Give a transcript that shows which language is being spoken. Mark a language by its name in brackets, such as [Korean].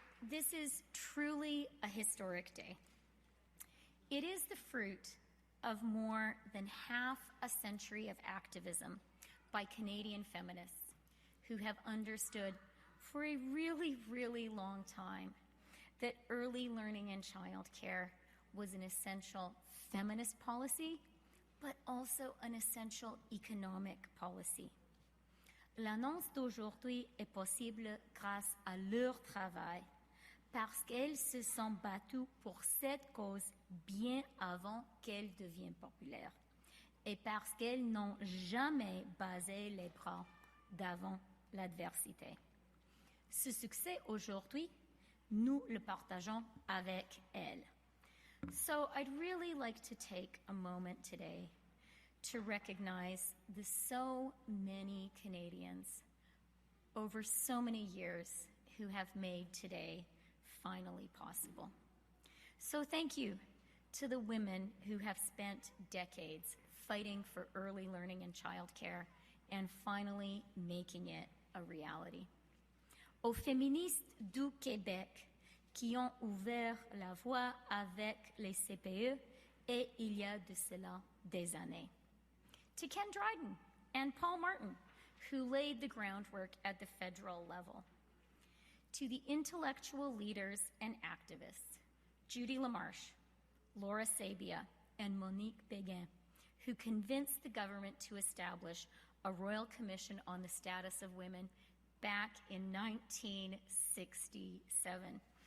[English] This is truly a historic day. It is the fruit of more than half a century of activism by Canadian feminists who have understood for a really, really long time that early learning and childcare was an essential feminist policy, but also an essential economic policy. [French] L'annonce d'aujourd'hui est possible grâce à leur travail, parce qu'elles se sont battues pour cette cause bien avant qu'elle devienne populaire, et parce qu'elles n'ont jamais basé les bras d'avant l'adversité. Ce succès aujourd'hui, nous le partageons avec elles. [English] So I'd really like to take a moment today to recognize the so many Canadians over so many years who have made today finally possible. So thank you to the women who have spent decades fighting for early learning and childcare and finally making it a reality. [French] Aux féministes du Québec qui ont ouvert la voie avec les CPE et il y a de cela des années. [English] To Ken Dryden and Paul Martin, who laid the groundwork at the federal level. To the intellectual leaders and activists, Judy LaMarche, Laura Sabia, and Monique Béguin, who convinced the government to establish a Royal Commission on the Status of Women back in 1967.